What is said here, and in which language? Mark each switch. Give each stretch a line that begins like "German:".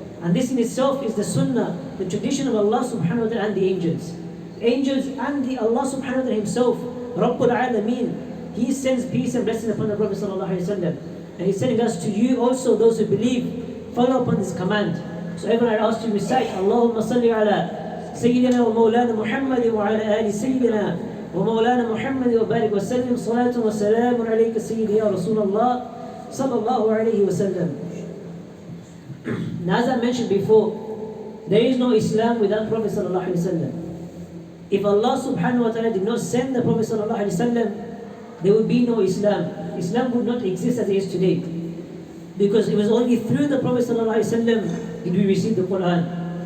English: And this in itself is the sunnah, the tradition of Allah subhanahu wa ta'ala and the angels. Angels and Allah subhanahu wa ta'ala Himself, Rabbul Alameen, He sends peace and blessings upon the Prophet sallallahu alaihi wasallam. And He's sending us to you also, those who believe, follow upon this command. So everyone I ask you to recite,
Arabic: Allahumma salli ala سيدنا ومولانا محمد وعلى آل سيدنا ومولانا محمد وبارك وسلم صلاة وسلام عليك سيدي يا رسول الله صلى الله عليه وسلم.
English: Now as I mentioned before, there is no Islam without Prophet sallallahu alaihi wasallam. If Allah subhanahu wa ta'ala did not send the Prophet sallallahu alaihi wasallam, there would be no Islam. Islam would not exist as it is today. Because it was only through the Prophet sallallahu alaihi wasallam did we receive the Quran.